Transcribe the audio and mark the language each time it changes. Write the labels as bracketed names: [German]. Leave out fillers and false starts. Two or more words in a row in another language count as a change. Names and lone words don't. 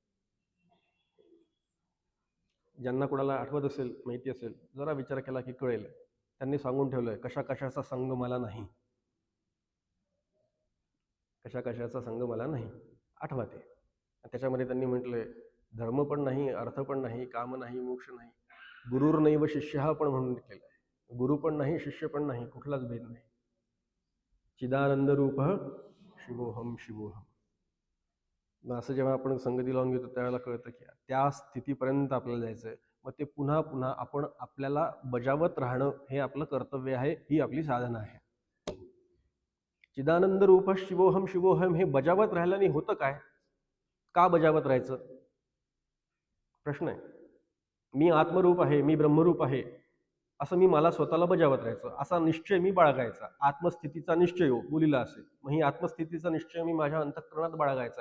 [Marathi] ज्यांना कोणाला आठवत असेल, माहिती असेल, जरा विचार केला की कळेल. त्यांनी सांगून ठेवलंय कशा कशाचा संग मला नाही, कशा कशाचा संग मला नाही. आठवा ते. त्याच्यामध्ये त्यांनी म्हटलंय धर्म पण नाही, अर्थ पण नाही, काम नाही, मोक्ष नाही, [Sanskrit] गुरुर नैव शिष्य [Marathi] पण म्हणून केलंय. गुरु पण नाही, शिष्य पण नाही, कुठलाच भेद नाही. [Sanskrit] चिदानंद रूप शिवोहम शिवोहम. [Marathi] असं जेव्हा आपण संगती लावून घेतो त्यावेळेला कळतं की त्या स्थितीपर्यंत आपल्याला जायचंय. मग ते पुन्हा पुन्हा आपण आपल्याला बजावत राहणं हे आपलं कर्तव्य आहे, ही आपली साधना आहे. [Sanskrit] चिदानंद रूप शिवोहम शिवोहम [Marathi] हे बजावत राहिल्याने होतं काय? का बजावत राहायचं? प्रश्न आहे. मी आत्मरूप आहे, मी ब्रह्मरूप आहे असं मी मला स्वतःला बजावत राहायचं, असा निश्चय मी बाळगायचा. आत्मस्थितीचा निश्चय हो मुलीला असेल, मग ही आत्मस्थितीचा निश्चय मी माझ्या अंतःकरणात बाळगायचा आहे.